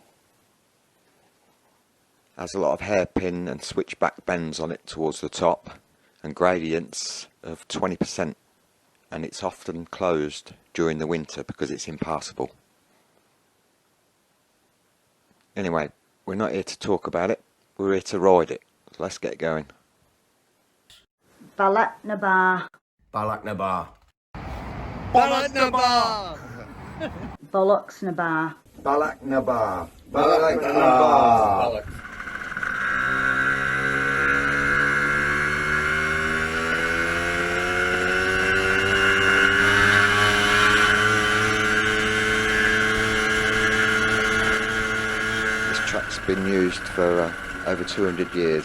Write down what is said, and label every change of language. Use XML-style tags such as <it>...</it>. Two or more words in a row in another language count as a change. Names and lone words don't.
<en>Has a lot of hairpin and switchback bends on it towards the top and gradients of 20%, and it's often closed during the winter because it's impassable. Anyway, we're not here to talk about it, we're here to ride it. So let's get going. Bealach na ba. Bealach na ba. Bollocks na ba. Bealach na ba. Bealach na ba. Track's been used for over 200 years.</en>